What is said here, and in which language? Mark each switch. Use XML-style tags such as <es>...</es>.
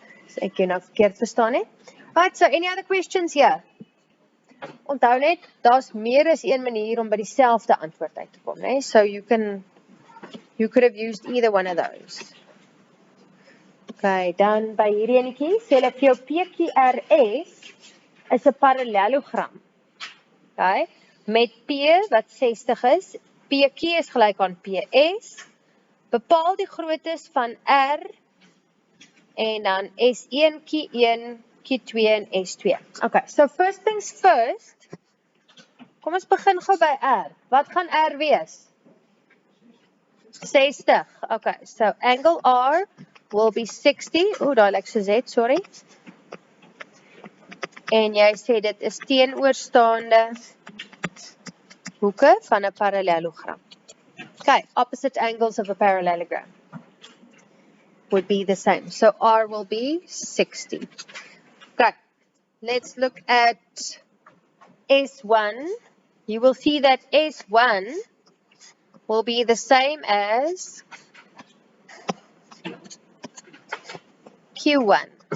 <af>So ek jou nou verkeerd verstaan het.</af> <en>Alright, so any other questions here?</en> <af>Onthou net, daar's meer as een manier om by dieselfde antwoord uit te kom, né?</af> <en>So you could have used either one of those.</en> <af>Okay, dan by hierdie enetjie, sê hulle vir jou PQRS is 'n parallelogram. Okay, met P wat 60 is, PQ is gelyk aan PS. Bepaal die groottes van R en dan S1, Q1, Q2 en S2.</af> <en>Okay, so first things first.</en> <af>Kom ons begin gou by R. Wat gaan R wees? 60.</af> <en>Okay, so angle R will be 60.</en> <af>Oeh, daai lyk so Z, sorry. En jy sê dit is teenoorstaande hoeke van 'n parallelogram.</af> <en>Okay, opposite angles of a parallelogram would be the same. So R will be 60. Okay, let's look at S1. You will see that S1 will be the same as Q1.</en>